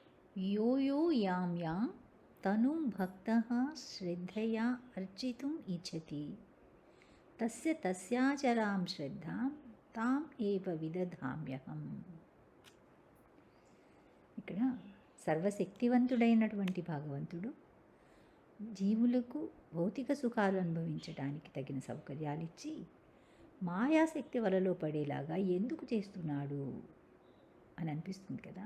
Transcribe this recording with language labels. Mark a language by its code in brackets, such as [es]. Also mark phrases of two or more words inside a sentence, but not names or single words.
[sa] यो यो यां यां तनुं भक्तः श्रद्धया अर्चितुम् इच्छति तस्य तस्याचलां శ్రద్ధాం తాం ఏవ విదధామ్యహం. [te] ఇక్కడ సర్వశక్తివంతుడైనటువంటి భగవంతుడు జీవులకు భౌతిక సుఖాలు అనుభవించడానికి తగిన సౌకర్యాలు ఇచ్చి మాయాశక్తి వలలో పడేలాగా ఎందుకు చేస్తున్నాడు అని అనిపిస్తుంది కదా.